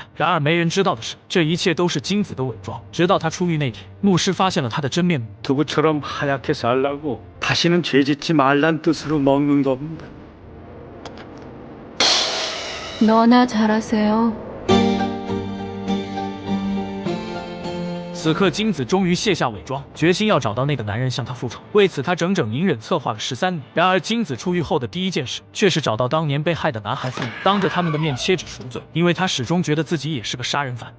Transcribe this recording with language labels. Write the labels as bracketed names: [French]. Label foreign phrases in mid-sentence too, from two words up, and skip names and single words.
[Chinese] 然而没人知道的是，这一切都是金子的伪装。直到他出狱那天，牧师发现了他的真面目。 [Korean] 두부처럼 하얗게 살라고 다시는 죄짓지 말란 뜻으로 먹는 겁니다. 너나 잘하세요. [Chinese] 此刻，金子终于卸下伪装，决心要找到那个男人向他复仇。为此，他整整隐忍策划了13年。然而，金子出狱后的第一件事，却是找到当年被害的男孩父母，当着他们的面切纸赎罪，因为他始终觉得自己也是个杀人犯。